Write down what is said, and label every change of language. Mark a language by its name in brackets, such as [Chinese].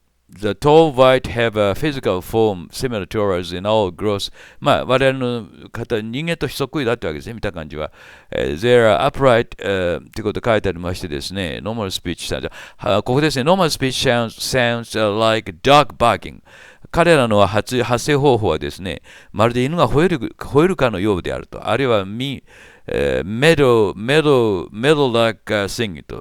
[English] The TallWhite have a physical form similar to ours in all growth. [Japanese] 我々の人間とそっくりだってわけですね、見た感じは。 [English] They are upright ってこと書いてありましてですね、 normal speech sounds。ここですね、 normal speech sounds like dog barking。 [Japanese] 彼らの発声方法はですね、まるで犬が吠えるかのようであると。あるいは meadow lark singing と。